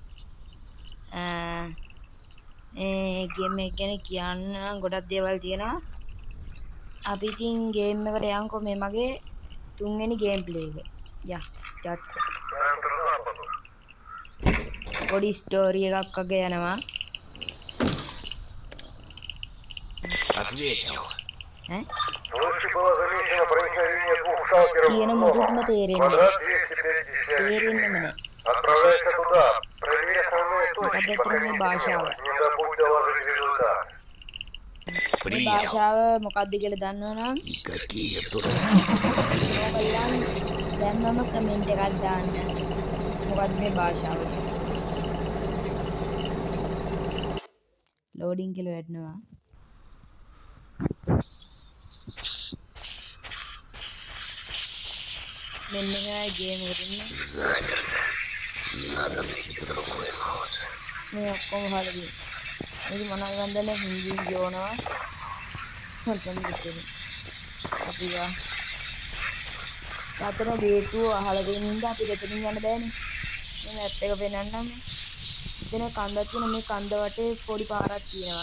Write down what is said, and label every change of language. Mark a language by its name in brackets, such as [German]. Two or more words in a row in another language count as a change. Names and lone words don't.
[Sinhala] ඒ ගේම් එක ගැන කියන්න නම් ගොඩක් දේවල් තියෙනවා. අපි ඉතින් ගේම් එකට යන්කෝ මේ මගේ තුන්වෙනි [English] game play [Sinhala] එක. යා ස්ටාර්ට්. පොඩි ස්ටෝරි එකක් වගේ යනවා. [Russian] Ответил. Ночью было замечено проникновение двух сталкеров в [Sinhala] කියන [Russian] дом. [Sinhala] මොකුත්ම තේරෙන්නේ [Russian] Квадрат [Sinhala] නැහැ. [Russian] 257. [Sinhala] තේරෙන්නෙම නැහැ. [Russian] Отправляйся туда. Проверь основные точки, [Sinhala] මොකද [Russian] пока [Sinhala] ඇත්තටම [Russian] не [Sinhala] මේ භාෂාව. [Russian] темнеет. Не забудь доложить результат. [Sinhala] මේ [Russian] Принял. [Sinhala] භාෂාව මොකක්ද කියලා දන්නවනම් [Russian] И какие дураки. [Sinhala] ඔයාලන් දැම්මම කමෙන්ට් එකක් දාන්න. මොකක්ද මේ භාෂාව කියලා. ලෝඩින් කියලා වැටෙනවා. මෙන්න මේ ගේම් එකට ඉන්නේ. [Russian] Заперто. Надо найти другой вход. [Sinhala] මේ ඔක්කොම හරියි. මේක මොනවද ගන්දනේ හින්දියෙන් කියවනවා. හොල්පන් දෙන්නේ. අපි යා. අතන දේතුව අහලා දෙන ඉඳ අපි දෙතනින් යන්න බෑනේ. මේ මැප් එක පෙන්නන්නම්. එතන කන්දක් තියෙන මේ කන්ද වටේ පොඩි පාරක් තියෙනවා.